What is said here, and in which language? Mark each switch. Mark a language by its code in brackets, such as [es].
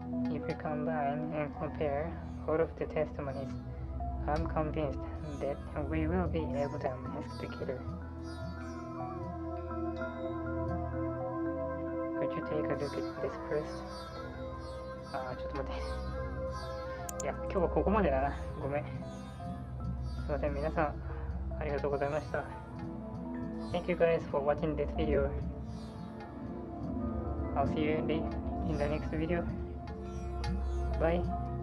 [en] If we combine and compare all of the testimonies, I'm convinced that we will be able to unmask the killer. Could you take a look at this first? [ja] ちょっと待って。いや、今日はここまでだな。ごめん。すいません、皆さん、ありがとうございました。 [en] Thank you guys for watching this video. I'll see you in the next video. Bye.